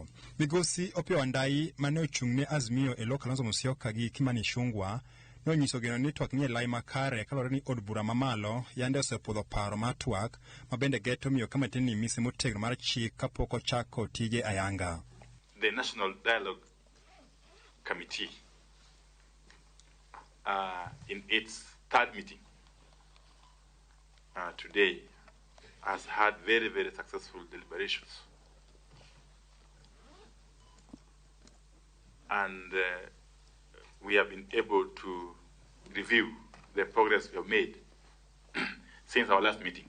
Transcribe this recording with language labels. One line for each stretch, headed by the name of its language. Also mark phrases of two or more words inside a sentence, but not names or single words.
Luo (Kenya and Tanzania): Migosi Opiyo Wandayi mane ochung'ne Azimio e lo Kalonzo Musyoka gi Kimani Ichung'wah nonyiso geno ni twak nie lai makare kalore ni od bura mamalo yande osepudho paro mar twak ma bende geto miyo kamati ni mise motegno mar chik kapok ochako tije ayanga.
English: The National Dialogue Committee in its third meeting today has had very, very successful deliberations. And we have been able to review the progress we have made since our last meeting.